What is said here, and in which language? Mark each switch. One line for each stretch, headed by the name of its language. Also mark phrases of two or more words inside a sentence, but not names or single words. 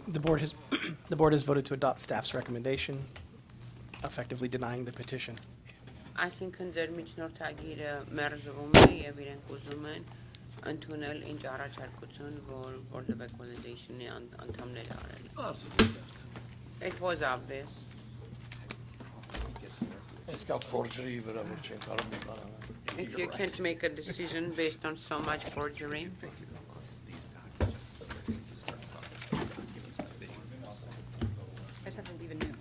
English: The board has, the board has voted to adopt staff's recommendation, effectively denying the petition.
Armenian: այսինքն ձեր միջնորդագիրը մերժվում է եւ իրենք ուզում են ընդունել ինչ առաջարկություն, որ Board of Equalization-ի անդամները արել։
English: It was obvious. If you can't make a decision based on so much forgery. I just have to leave a note.